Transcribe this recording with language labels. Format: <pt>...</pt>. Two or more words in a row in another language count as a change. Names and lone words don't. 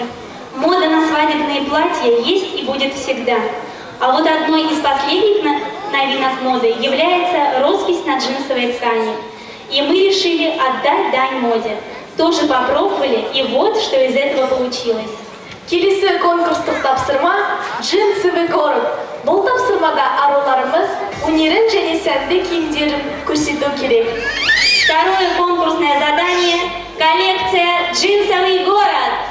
<ru>Мода на свадебные платья есть и будет всегда. А вот одной из последних новинок моды является роспись на джинсовой ткани. И мы решили отдать дань моде. Тоже попробовали, и вот что из этого получилось.</ru> <kk>Келесі конкурстық тапсырма «Джинсовый город». Бұл тапсырмада аруларымыз өнерін және сәнді киімдерін көрсету керек.</kk> <ru>Второе конкурсное задание – коллекция «Джинсовый город».</ru>